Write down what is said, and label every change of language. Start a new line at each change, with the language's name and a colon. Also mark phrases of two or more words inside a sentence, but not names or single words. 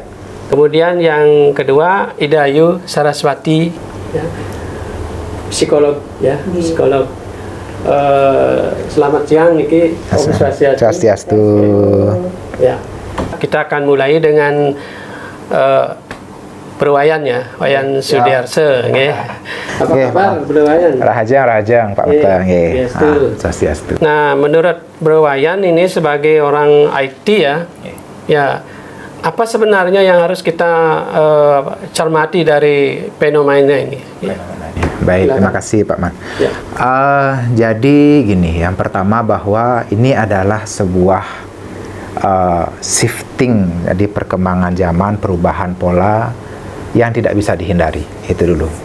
Indonesian: Kemudian yang kedua Idayu Saraswati, ya, psikolog, ya, psikolog. Selamat siang, Niki. Om Swastiastu. Ya. Kita akan mulai dengan Berwayan, ya, Wayan Sudiarse, nggih. Apa kabar Berwayan? Rahajang Pak Meta, nggih. Swastiastu. Nah, menurut Berwayan ini sebagai orang IT, ya. Ya, apa sebenarnya yang harus kita cermati dari fenomena ini? Ya. Baik, terima kasih Pak Man. Ya. Jadi gini, yang pertama bahwa ini adalah sebuah shifting, jadi perkembangan zaman, perubahan pola yang tidak bisa dihindari, itu dulu.